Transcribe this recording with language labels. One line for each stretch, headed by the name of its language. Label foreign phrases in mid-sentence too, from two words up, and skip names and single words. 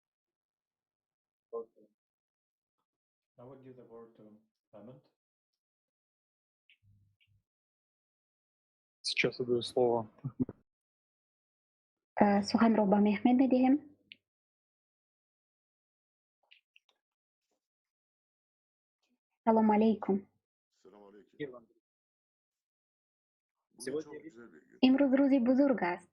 English: Now I give the word to Clement.
Russian: Сейчас я даю слово.
Persian: سخن رو به مهمد میدهیم.
Arabic: سلام علیکم.
Persian: امروز روزی بزرگ است.